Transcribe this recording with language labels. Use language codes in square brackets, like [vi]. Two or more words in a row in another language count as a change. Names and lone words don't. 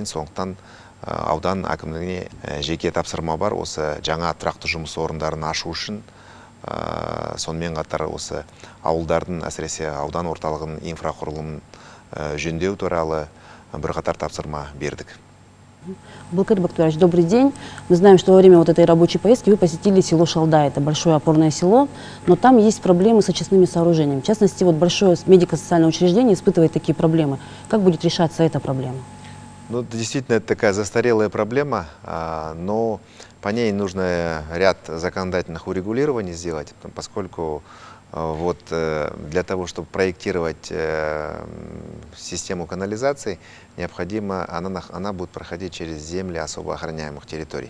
[kk] Сондықтан аудан әкімдігіне жеке тапсырма бар. Осы жаңа тұрақты жұмыс орындарын ашу үшін, сонымен қатар осы ауылдардың, әсіресе аудан орталығының инфрақұрылымын жөндеу туралы бірқатар тапсырма бердік. [ru] Абылкайыр Бактыбаевич, добрый день. Мы знаем, что во время вот этой рабочей поездки вы посетили село Шалдай. Это большое опорное село, но там есть проблемы с очистными сооружениями. В частности, вот большое медико-социальное учреждение испытывает такие проблемы. Как будет решаться эта проблема? Ну, действительно, это такая застарелая проблема, но по ней нужно ряд законодательных урегулирований сделать, поскольку вот для того, чтобы проектировать систему канализации, необходимо, она будет проходить через земли особо охраняемых территорий.